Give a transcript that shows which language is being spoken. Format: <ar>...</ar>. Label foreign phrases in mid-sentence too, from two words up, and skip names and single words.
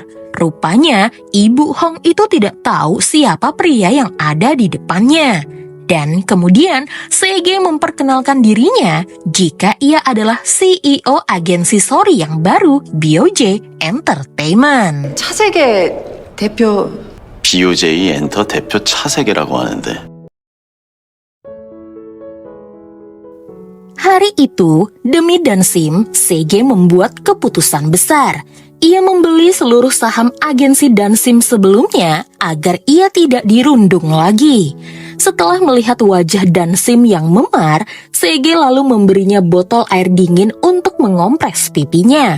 <id>Rupanya Ibu Hong itu tidak tahu siapa pria yang ada di depannya. Dan kemudian Sege memperkenalkan dirinya jika ia adalah CEO agensi Sori yang baru, Bioje Entertainment.</id> <ko>차세계 대표 BOJ 엔터 대표 차세계라고 하는데.</ko> <id>Hari itu, demi Dansim, Sege membuat keputusan besar. Ia membeli seluruh saham agensi Dansim sebelumnya agar ia tidak dirundung lagi. Setelah melihat wajah Dansim yang memar, Sege lalu memberinya botol air dingin untuk mengompres pipinya.</id>